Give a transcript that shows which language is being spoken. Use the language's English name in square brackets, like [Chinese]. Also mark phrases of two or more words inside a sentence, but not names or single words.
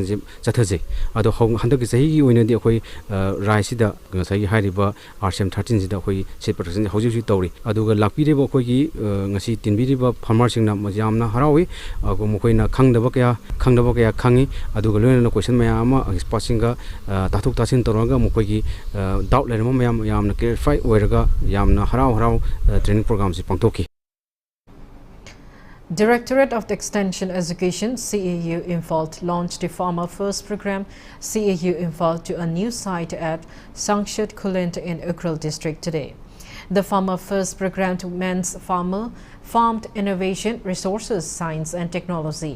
[Manipuri] je chathaje adu handaki chahi gi oina di akoi rice da ngasai hairiba RCM 13 ji da akoi [English] seed production [Manipuri] hauji tawri aduga lakpireba akoi gi ngasi tinbiriba farmer sing na majamna harawi mukoina khangdaba kaya khangi aduga loina question mayama expertsinga tathuk tasin toraga mukoigi doubt lerma mayam yamna clarify oiraga yamna harau [English] training program [Manipuri] si pangtoki. [English] Directorate of Extension Education CAU Imphal launched the Farmer First program CAU Imphal to a new site at Sangshat Kulint in Ukhrul district today. The Farmer First program to men's farmed innovation, resources, science and technology.